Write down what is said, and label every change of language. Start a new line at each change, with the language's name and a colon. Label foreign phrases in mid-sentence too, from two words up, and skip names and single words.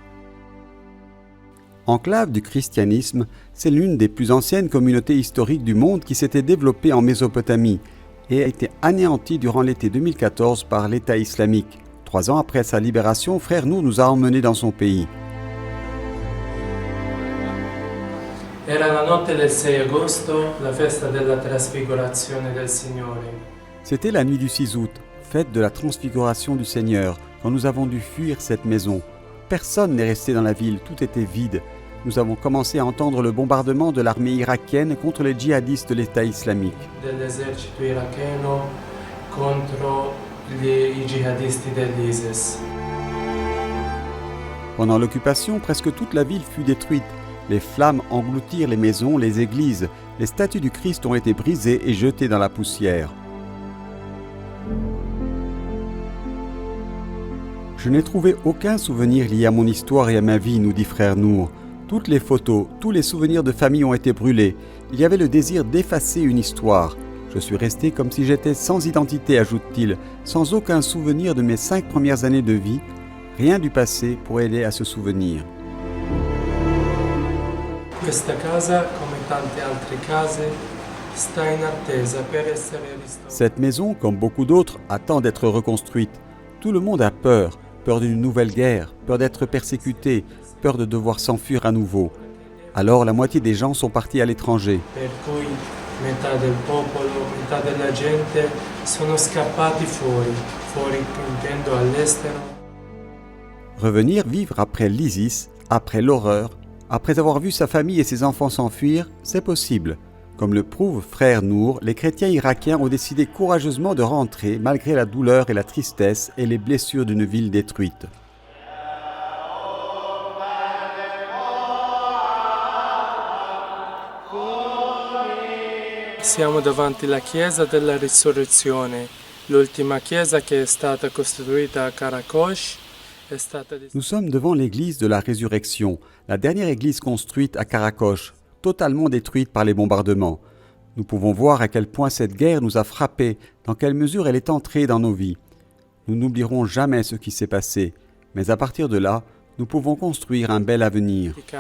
French: Enclave du christianisme, c'est l'une des plus anciennes communautés historiques du monde qui s'était développée en Mésopotamie et a été anéantie durant l'été 2014 par l'État islamique. 3 ans après sa libération, Frère Nour nous a emmenés dans son pays.
Italian: Era la notte del 6 agosto, la festa della trasfigurazione del Signore.
French: C'était la nuit du 6 août, fête de la transfiguration du Seigneur, quand nous avons dû fuir cette maison. Personne n'est resté dans la ville, tout était vide. Nous avons commencé à entendre le bombardement de l'armée irakienne contre les djihadistes de l'État islamique.
Italian: Dell'esercito iracheno contro i jihadisti dell'ISIS.
French: Pendant l'occupation, presque toute la ville fut détruite. Les flammes engloutirent les maisons, les églises. Les statues du Christ ont été brisées et jetées dans la poussière. Je n'ai trouvé aucun souvenir lié à mon histoire et à ma vie, nous dit Frère Nour. Toutes les photos, tous les souvenirs de famille ont été brûlés. Il y avait le désir d'effacer une histoire. Je suis resté comme si j'étais sans identité, ajoute-t-il, sans aucun souvenir de mes 5 premières années de vie. Rien du passé pour aider à se souvenir.
Italian: Questa casa, come tante altre case, sta in attesa per essere ristorata.
French: Cette maison, comme beaucoup d'autres, attend d'être reconstruite. Tout le monde a peur. Peur d'une nouvelle guerre, peur d'être persécuté, peur de devoir s'enfuir à nouveau. Alors la moitié des gens sont partis à l'étranger.
Italian: Per cui metà del popolo, metà della gente sono scappati fuori intendo all'estero.
French: Revenir vivre après l'ISIS, après l'horreur, après avoir vu sa famille et ses enfants s'enfuir, c'est possible. Comme le prouve Frère Nour, les chrétiens irakiens ont décidé courageusement de rentrer malgré la douleur et la tristesse et les blessures d'une ville détruite.
Italian: Siamo davanti alla chiesa della risurrezione, l'ultima chiesa che è stata costruita a Karakosh.
French: Nous sommes devant l'église de la résurrection, la dernière église construite à Karakosh, totalement détruite par les bombardements. Nous pouvons voir à quel point cette guerre nous a frappés, dans quelle mesure elle est entrée dans nos vies. Nous n'oublierons jamais ce qui s'est passé, mais à partir de là, nous pouvons construire un bel avenir.